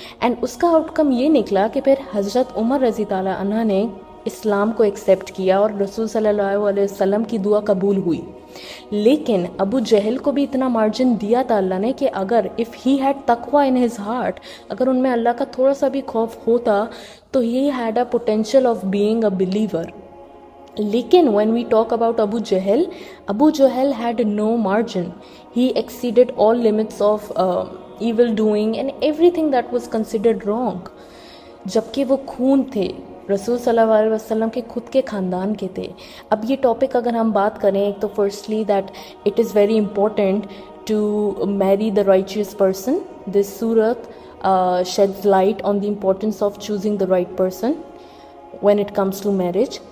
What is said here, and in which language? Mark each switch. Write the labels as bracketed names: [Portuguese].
[Urdu] And اس کا out کم یہ نکلا کہ پھر حضرت عمر رضی تعالیٰ عنہ نے اسلام کو ایکسیپٹ کیا اور رسول صلی اللہ علیہ وسلم کی دعا قبول ہوئی. لیکن ابو جہل کو بھی اتنا مارجن دیا تھا اللہ نے کہ اگر [English] if he had تقوی in his heart, [Urdu] اگر ان میں اللہ کا تھوڑا سا بھی خوف ہوتا تو [English] He had a potential of being a believer. [Urdu] لیکن [English] when we talk about Abu Jahl had no margin. He exceeded all limits of evil doing and everything that was considered wrong. [Urdu] جبکہ وہ خون تھے, رسول صلی اللہ علیہ وسلم کے خود کے خاندان کے تھے. اب یہ ٹاپک اگر ہم بات کریں, ایک تو [English] Firstly that it is very important to marry the righteous person. This سورت sheds light on the importance of choosing the right person when it comes to marriage.